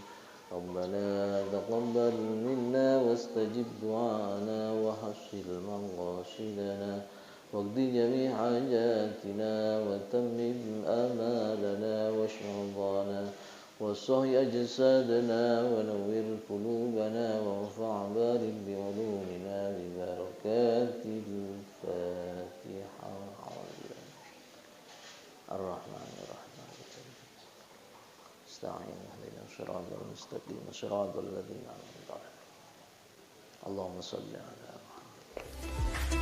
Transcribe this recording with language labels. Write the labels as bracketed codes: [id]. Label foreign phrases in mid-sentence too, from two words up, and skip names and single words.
[ar] ربنا تقبل منا واستجب دعاءنا وحصل مقاصدنا واقض جميع حاجاتنا وتمم أعمالنا وشهودنا وصحح أجسادنا ونور قلوبنا وانفع بارك بعلومنا ببركة الفاتحة. الرحمن الرحيم. نستعين اهدنا الصراط المستقيم صراط الذين أنعمت عليهم. اللهم صل على محمد.